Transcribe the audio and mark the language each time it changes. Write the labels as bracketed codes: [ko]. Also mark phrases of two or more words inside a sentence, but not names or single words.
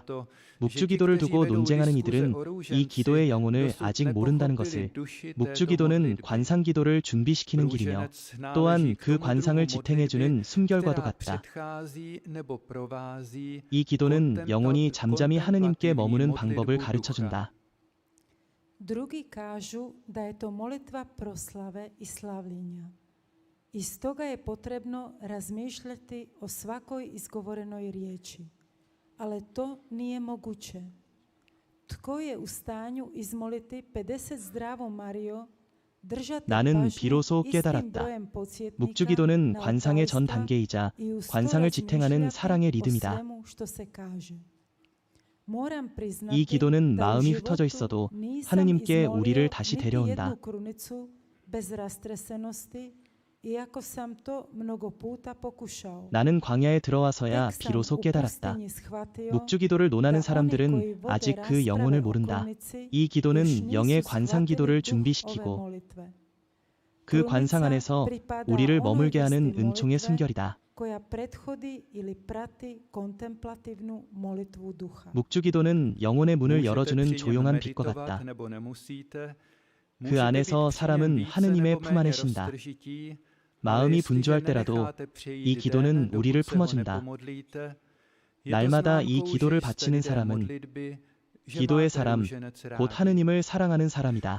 [ko] 묵주기도를 두고 논쟁하는 이들은 이 기도의 영혼을 아직 모른다는 것을. 묵주기도는 관상기도를 준비시키는 길이며 또한 그 관상을 지탱해주는 숨결과도 같다. 이 기도는 영혼이 잠잠히 하느님께 머무는 방법을 가르쳐준다. [hr] Drugi kažu da je to molitva proslave i slavljenja. I stoga je potrebno razmišljati o svakoj izgovorenoj riječi. Ali to nije moguće. Tko je u stanju izmoliti 50 zdravo Mario, držati [ko] 나는 [hr] pažnju [ko] 비로소 [hr] istim [ko] 깨달았다. [hr] brojem podsjetnika [ko] 묵주기도는 [hr] na [ko] 관상의 전 [hr] otajstva [ko] 단계이자 [hr] i uz to [ko] 관상을 지탱하는 [hr] razmišljati [ko] 사랑의 [hr] o [ko] 리듬이다. [hr] svemu što se kaže. 모람 [ko] 이 기도는 [hr] da u [ko] 마음이 [hr] životu [ko] 흩어져 있어도 [hr] nisam [ko] 하느님께 [hr] izmolio [ko] 우리를 다시 [hr] niti [ko] 데려온다. [hr] jednu krunicu bez rastresenosti, iako sam to mnogo puta pokušao. [ko] 나는 광야에 들어와서야 [hr] tek sam [ko] 비로소 [hr] u [ko] 깨달았다. [hr] pustinji shvatio [ko] 묵주기도를 논하는 [hr] da oni koji [ko] 사람들은 [hr] vode [ko] 아직 그 [hr] rasprave [ko] 영혼을 [hr] o [ko] 모른다. [hr] krunici [ko] 이 [hr] još [ko] 기도는 [hr] nisu [ko] 영의 [hr] shvatili [ko] 관상기도를 [hr] duh ove [ko] 준비시키고 [hr] molitve. [ko] 그 관상 안에서 우리를 머물게 하는 은총의 숨결이다. [hr] koja prethodi ili prati kontemplativnu molitvu duha. [ko] 묵주기도는 영혼의 문을 열어주는 조용한 빛과 같다. 그 안에서 사람은 하느님의 품 안에 쉰다. 마음이 분주할 때라도 이 기도는 우리를 품어준다. 날마다 이 기도를 바치는 사람은 기도의 사람, 곧 하느님을 사랑하는 사람이다.